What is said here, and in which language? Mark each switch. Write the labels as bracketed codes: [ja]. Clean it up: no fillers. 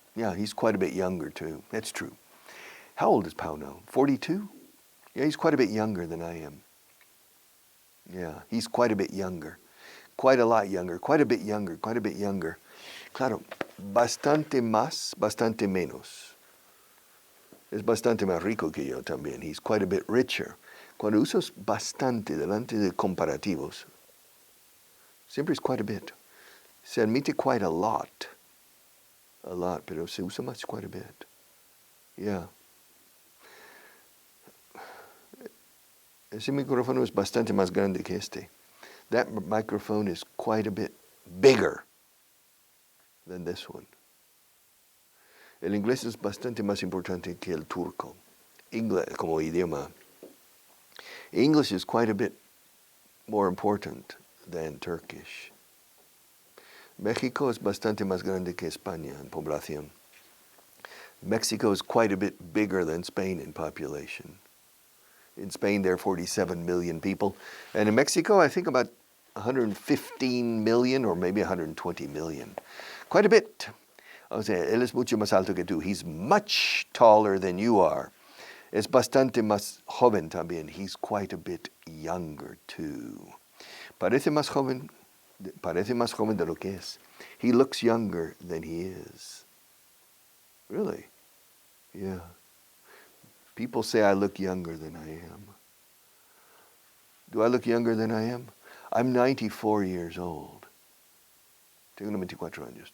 [en] Yeah, he's quite a bit younger too. That's true. How old is Pau now? 42? Yeah, he's quite a bit younger than I am. Yeah, he's quite a bit younger. Quite a lot younger. Quite a bit younger. Quite a bit younger. [es] Claro, bastante más, bastante menos. Es bastante más rico que yo también. [en] He's quite a bit richer. [es] Cuando usas bastante delante de comparativos, siempre es quite a bit. Se admite quite a lot. A lot, pero se usa más quite a bit. Yeah. Ese micrófono es bastante más grande que este. [en] That microphone is quite a bit bigger than this one. [es] El inglés es bastante más importante que el turco. Inglés como idioma. [en] English is quite a bit more important than Turkish. [es] México es bastante más grande que España en población. [en] Mexico is quite a bit bigger than Spain in population. In Spain, there are 47 million people. And in Mexico, I think about 115 million or maybe 120 million. Quite a bit. [es] O sea, él es mucho más alto que tú. [en] He's much taller than you are. [es] Es bastante más joven también. [en] He's quite a bit younger too. [es] Parece más joven de lo que es. [en] He looks younger than he is. Really? Yeah. People say I look younger than I am. Do I look younger than I am? I'm 94 years old. [es] Tengo 94 años.